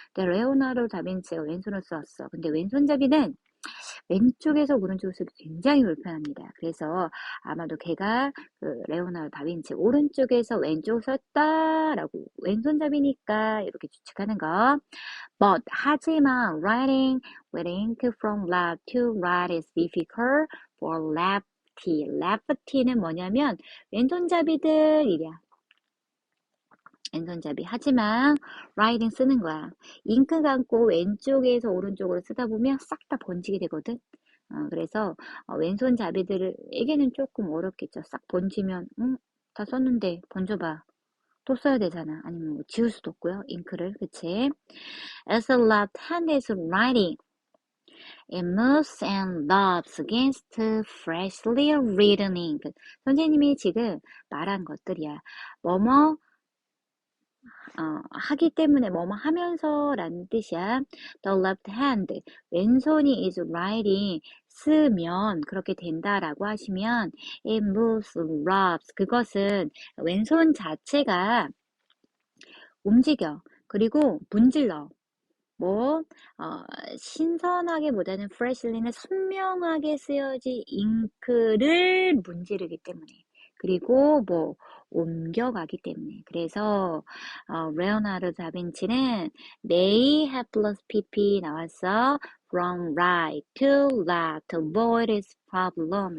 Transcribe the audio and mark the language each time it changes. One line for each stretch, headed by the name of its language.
Korean: 근데 레오나르도 다빈치가 왼손을 썼어. 근데 왼손잡이는 왼쪽에서 오른쪽으로 쓰기 굉장히 불편합니다. 그래서 아마도 걔가 레오나르도 다빈치 오른쪽에서 왼쪽으로 썼다라고, 왼손잡이니까 이렇게 추측하는 거.
English: But,
Korean: 하지만
English: writing with ink from left to right is difficult for lefty.
Korean: lefty는 뭐냐면 왼손잡이들이랴. 왼손잡이. 하지만 writing 쓰는 거야. 잉크 감고 왼쪽에서 오른쪽으로 쓰다 보면 싹 다 번지게 되거든. 그래서 왼손잡이들에게는 조금 어렵겠죠. 싹 번지면 다 썼는데 번져봐. 또 써야 되잖아. 아니면 지울 수도 없고요. 잉크를. 그치?
English: As a left-handed writing, it moves and rubs against freshly written ink.
Korean: 선생님이 지금 말한 것들이야. 뭐뭐 하기 때문에 뭐뭐 하면서 라는 뜻이야.
English: The left hand,
Korean: 왼손이 is writing, 쓰면 그렇게 된다라고 하시면
English: it moves, rubs,
Korean: 그것은 왼손 자체가 움직여. 그리고 문질러. 뭐, 어, 신선하게보다는 freshly는 선명하게 쓰여진 잉크를 문지르기 때문에. 그리고 뭐, 옮겨가기 때문에. 그래서, 레오나르도 다빈치는
English: may have plus pp
Korean: 나왔어.
English: from right to left to avoid his problem.